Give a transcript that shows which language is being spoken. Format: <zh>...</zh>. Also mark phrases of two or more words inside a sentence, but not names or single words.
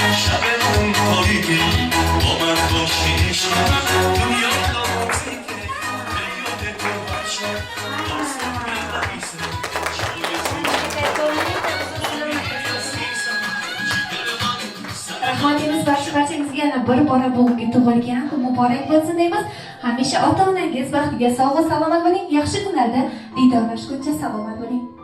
<fa>شب اون کاری که با من باشی عشقم دنیا نازی که به یاد تو باشم داستان نویسه</fa> <uz>Rahmatimiz barchangizga yana bir bora bugungi tug'ilgan kun muborak bo'lsin deymiz. Hamisha ota-onangiz baxtiga sog' va salomat bo'ling. Yaxshi kunlarda diydorlashguncha salomat bo'ling.</uz>